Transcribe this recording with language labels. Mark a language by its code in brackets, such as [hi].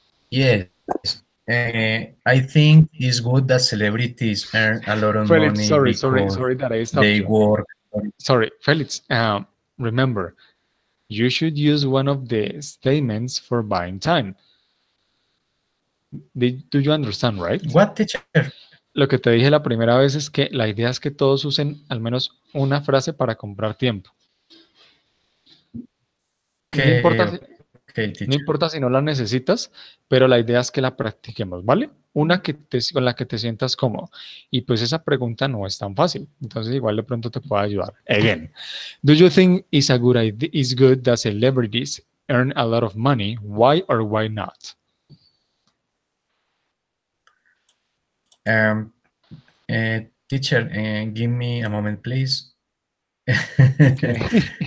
[en] Yes, I think it's good that celebrities earn a lot of Felix, money sorry, because sorry that I stopped they you. work. Sorry, Felix, remember, you should use one of the statements for buying time. Do you understand, right? What teacher? [es] Lo que te dije la primera vez es que la idea es que todos usen al menos una frase para comprar tiempo. No importa si, [en] Okay, okay, teacher. [es] no importa si no la necesitas, pero la idea es que la practiquemos, ¿vale? Una con la que te sientas cómodo. Y pues esa pregunta no es tan fácil. Entonces igual de pronto te puede ayudar. [en] Again, do you think it's a good idea, it's good that celebrities earn a lot of money? Why or why not? Um, Teacher, give me a moment, please. Okay.